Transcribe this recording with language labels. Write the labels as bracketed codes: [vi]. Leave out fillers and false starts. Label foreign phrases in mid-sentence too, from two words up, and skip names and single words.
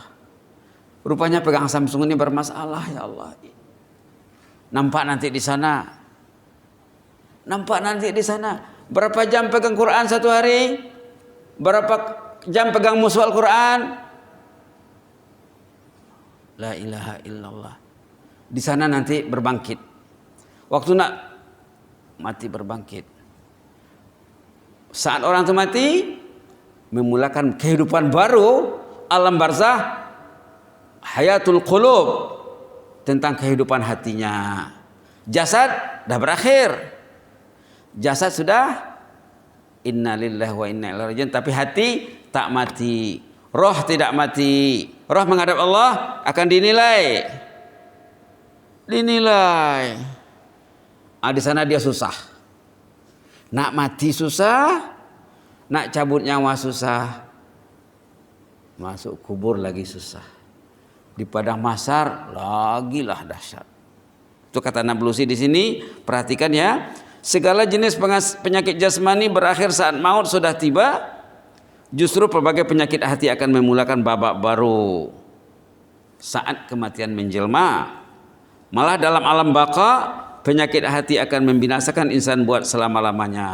[ms] Rupanya pegang Samsung ini bermasalah [ar] يا الله. [ms] Nampak nanti di sana. Nampak nanti di sana. Berapa jam pegang Quran satu hari? Berapa jam pegang musuh Al-Quran? [ar] لا إله إلا الله. [ms] Di sana nanti berbangkit. Waktu nak mati berbangkit. Saat orang itu mati, memulakan kehidupan baru, alam barzah, [ar] حياة القلوب, [ms] tentang kehidupan hatinya. Jasad dah berakhir. Jasad sudah [ar] إنا لله وإنا إليه راجعون, [ms] tapi hati tak mati. Roh tidak mati. Roh menghadap Allah akan dinilai. Di sana dia susah. Nak mati susah, nak cabut nyawa susah, masuk kubur lagi susah. Di padang mahsyar lagilah dahsyat. Itu kata Nablusi di sini. Perhatikan ya. Segala jenis penyakit jasmani berakhir saat maut sudah tiba. Justru pelbagai penyakit hati akan memulakan babak baru saat kematian menjelma. Malah dalam alam baka, penyakit hati akan membinasakan insan buat selama-lamanya.